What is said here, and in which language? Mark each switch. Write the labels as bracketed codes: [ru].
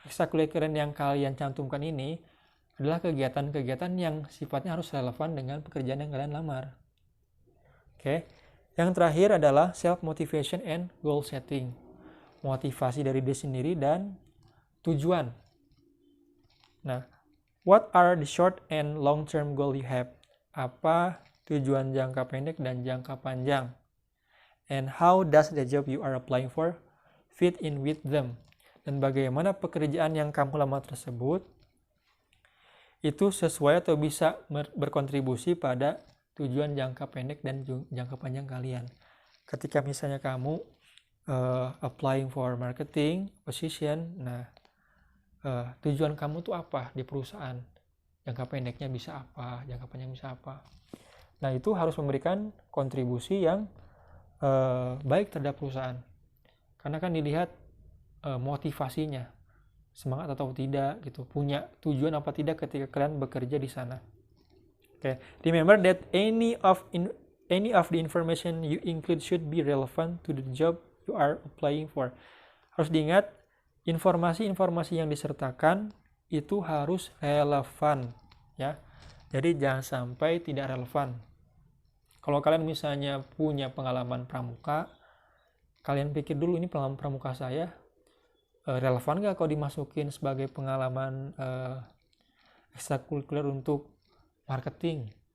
[id] Ekstrakurikuler yang kalian cantumkan ini adalah kegiatan-kegiatan yang sifatnya harus relevan dengan pekerjaan yang kalian lamar. Oke. Yang terakhir adalah [en] self motivation and goal setting. [id] Motivasi dari diri sendiri dan tujuan. [en] Nah, what are the short and long term goal you have? [id] Apa tujuan jangka pendek dan jangka panjang? [en] And how does the job you are applying for fit in with them? [id] Dan bagaimana pekerjaan yang kamu lamar tersebut itu sesuai atau bisa berkontribusi pada tujuan jangka pendek dan jangka panjang kalian. Ketika misalnya kamu [en] applying for marketing position, [id] nah tujuan kamu tuh apa di perusahaan? Jangka pendeknya bisa apa, jangka panjang bisa apa? Nah itu harus memberikan kontribusi yang baik terhadap perusahaan. Karena kan dilihat motivasinya, semangat atau tidak gitu, punya tujuan apa tidak ketika kalian bekerja di sana. Okay. [en] Remember that any of the information you include should be relevant to the job you are applying for. [id] Harus diingat, informasi-informasi yang disertakan itu harus relevan, ya. Jadi jangan sampai tidak relevan. Kalau kalian misalnya punya pengalaman pramuka, kalian pikir dulu, ini pengalaman pramuka saya relevan nggak kalau dimasukin sebagai pengalaman ekstrakurikuler untuk marketing?